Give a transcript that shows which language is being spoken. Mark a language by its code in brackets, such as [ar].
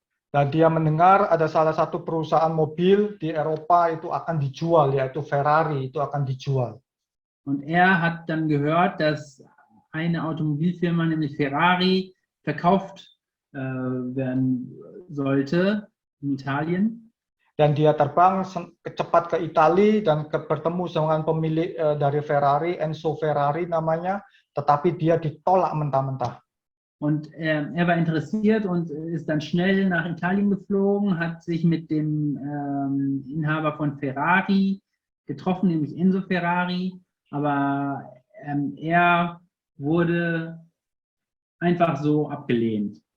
[id] Dan dia mendengar ada salah satu perusahaan mobil di Eropa itu akan dijual, yaitu Ferrari, itu akan dijual. [de] Und er hat dann gehört, dass eine Automobilfirma, nämlich Ferrari, verkauft werden sollte in Italien. [id] Dan dia terbang cepat ke Italia dan bertemu dengan pemilik dari Ferrari, Enzo Ferrari namanya, tetapi dia ditolak mentah-mentah. [de] Und er war interessiert und ist dann schnell nach Italien geflogen, hat sich mit dem Inhaber von Ferrari getroffen, nämlich Enzo Ferrari. Aber er wurde einfach so abgelehnt